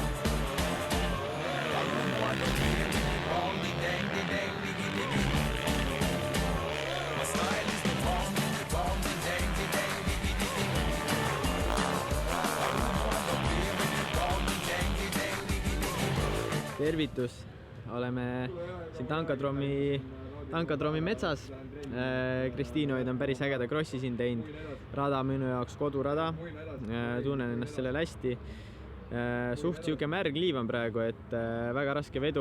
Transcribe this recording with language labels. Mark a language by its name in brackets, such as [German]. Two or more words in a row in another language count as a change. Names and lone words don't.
[English] I don't want to hear the bomb, the dang, diggy diggy. My style is the bomb, the dang, diggy diggy. I don't want to hear the bomb, the dang, diggy diggy. [Estonian] Tervitus, oleme siin Tankadroomi metsas. Kristiinoid on päris ägeda krossi siin teinud. Rada minu jaoks kodurada. Tunnen ennast sellel hästi. Suht siuke märg liiv on praegu, et väga raske vedu.